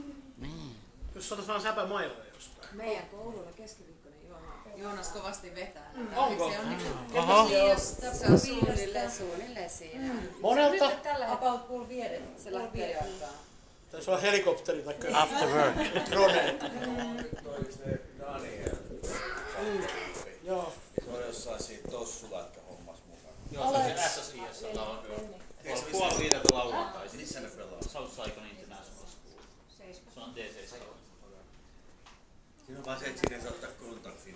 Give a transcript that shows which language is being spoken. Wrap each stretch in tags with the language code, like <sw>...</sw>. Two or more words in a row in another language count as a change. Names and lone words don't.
<fi>Niin. Jos saataisiin vaan säpämailoja jostain. Meidän koululla keskiviikkoinen Joonas kovasti vetää. Onko? Oho. Se on suunnilleen siinä. Monelta? Nyt tällä about puoli viiden se lähtee aikaa. Taisi olla helikopteri tai</fi> <en>After work.</en> <fi>drone. Daniel. Joo. Se on jossain siinä tossulatka-hommassa mukana. Joo, se on se SSIS on puoli viideltä lauantaisin. Missä ne pelaa? Southside International School. Se on D7. Siinä on vaan se, että sinne saa ottaa kontaktiin.</fi>